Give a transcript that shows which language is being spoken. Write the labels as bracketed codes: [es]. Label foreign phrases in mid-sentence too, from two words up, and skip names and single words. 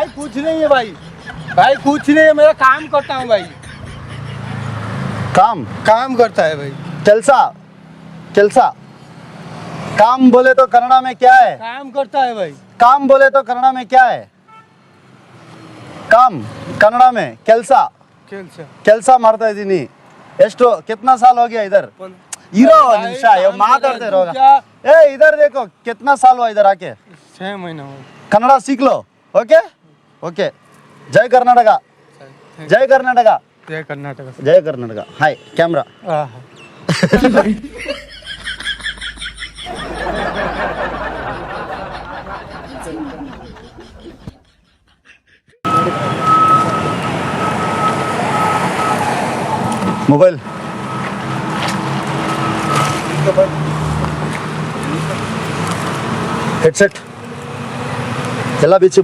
[hi] कुछ नहीं है भाई, भाई कुछ नहीं है, मेरा काम करता हूँ भाई। काम काम करता है भाई, [kn] ಕೆಲಸ ಕೆಲಸ [hi] काम बोले तो कन्नड़ा में क्या है? काम करता है भाई। काम बोले तो कन्नड़ा में क्या है? काम कन्नड़ा में [kn] ಕೆಲಸ ಕೆಲಸ ಮಾಡ್ತಾ ಇದ್ದೀನಿ. ಎಷ್ಟು [hi] कितना साल हो गया इधर? [kn] इरो ಒಂದು ನಿಮಿಷ ಮಾತಾಡ್ತಾ ಇರೋ. [hi] ए इधर देखो कितना साल हुआ इधर आके? 6 महीना हो कन्नड़ा सीख लो. ओके ओके. जय कर्नाटक जय कर्नाटक गया कर्नाटक जय कर्नाटक. हाय कैमरा. [kn] ಮೊಬೈಲ್ ಹೆಡ್ಸೆಟ್ ಎಲ್ಲ ಬಿಚ್ಚು.